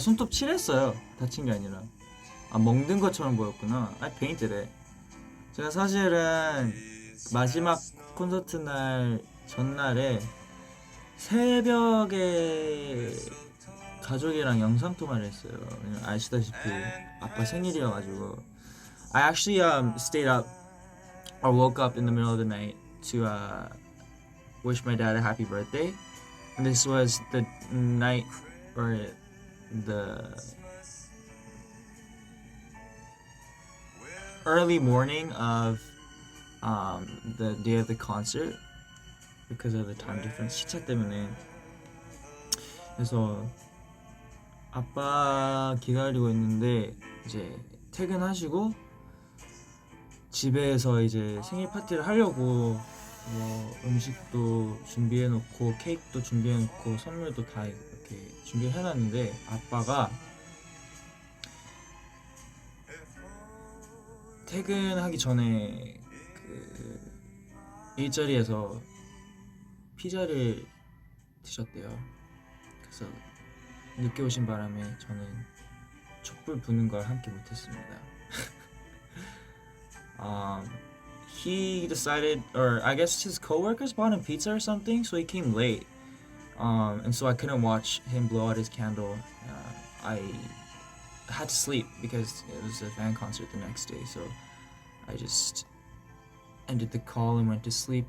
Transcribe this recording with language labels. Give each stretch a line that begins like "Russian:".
Korean: 손톱 칠했어요. 다친 게 아니라. 먹는 것처럼 보였구나.
English: I painted it.
Korean: 제가 사실은 마지막 콘서트 날 전날에 새벽에 가족이랑 영상통화를 했어요. 왜냐면 아시다시피 아빠 생일이어가지고
English: I actually stayed up or woke up in the middle of the night to wish my dad a happy birthday. And this was the night or the early morning of the day of the concert because of the time difference
Korean: 시차 때문에. 그래서 아빠 기다리고 있는데 이제 퇴근하시고 집에서 이제 생일 파티를 하려고 뭐 음식도 준비해놓고 케이크도 준비해놓고 선물도 다 이렇게 준비해놨는데 아빠가 퇴근하기 전에 그 일자리에서 피자를 드셨대요. 그래서 늦게 오신 바람에 저는 촛불 부는 걸 함께 못했습니다.
English: He decided, or I guess his coworkers bought him pizza or something, so he came late. And so I couldn't watch him blow out his candle. I had to sleep because it was a fan concert the next day, so I just ended the call and went to sleep.